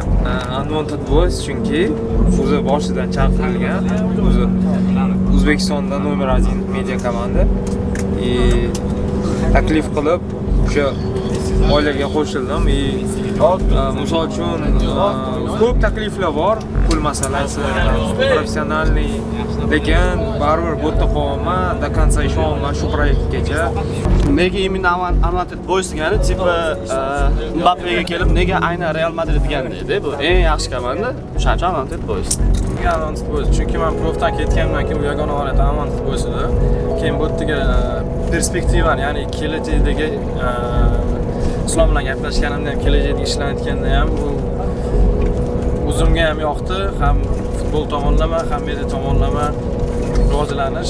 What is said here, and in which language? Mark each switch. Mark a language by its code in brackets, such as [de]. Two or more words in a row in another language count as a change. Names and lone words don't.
[uz] Unwanted Boys chunki o'zi boshidan chaqirilgan, o'zi O'zbekistonda номер 1 media komanda. Taklif qilib o'sha oilaga qo'shildim. Misol uchun ko'p takliflar bor, pul masalasi, professionalniy, lekin baribir bu yerda qolaman, [ru] до конца [uz] ishonman shu proyektgacha. Nega imенно Unwanted Boys degani tipa Mbappega kelib nega aynan Real Madrid degan deydi. Bu eng yaxshi komanda, o'shaning uchun Unwanted Boys. Unwanted Boys chunki men profdan ketgandan keyin bu yagona holat Unwanted Boys edi. Keyin bu yerga perspektivani, ya'ni kelajakdagi Islom bilan gaplashganimda ham, kelajakda ishlanayotganda ham bu o'zimga ham yoqdi, ham futbol tomonlama, ham media tomonlama rivojlanish.